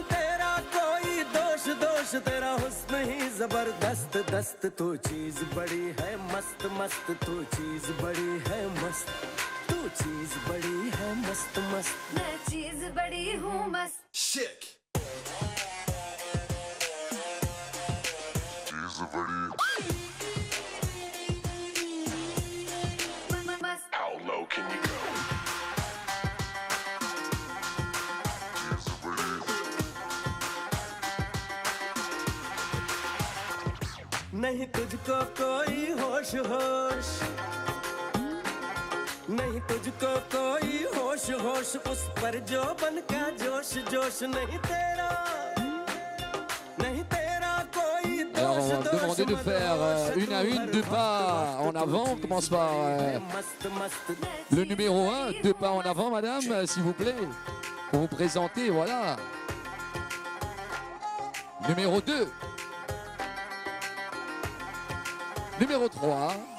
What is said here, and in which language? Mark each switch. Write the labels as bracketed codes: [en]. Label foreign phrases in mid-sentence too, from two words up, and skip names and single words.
[hi] तेरा कोई दोष दोष तेरा हुस्न ही जबरदस्त दस्त तू चीज बड़ी है मस्त मस्त तू चीज बड़ी है मस्त तू चीज बड़ी है मस्त मस्त मैं चीज बड़ी हूँ मस्त शिक चीज बड़ी [en] How low can you go? [hi] नहीं तुझको कोई होश होश नहीं तुझको कोई होश होश उस पर जो बन का जोश जोश नहीं तेरा [fr] Alors on va me demander de faire une à une, 2 pas en avant. On commence par le numéro 1, 2 pas en avant, madame, s'il vous plaît. Pour vous présenter, voilà. Numéro 2. Numéro 3.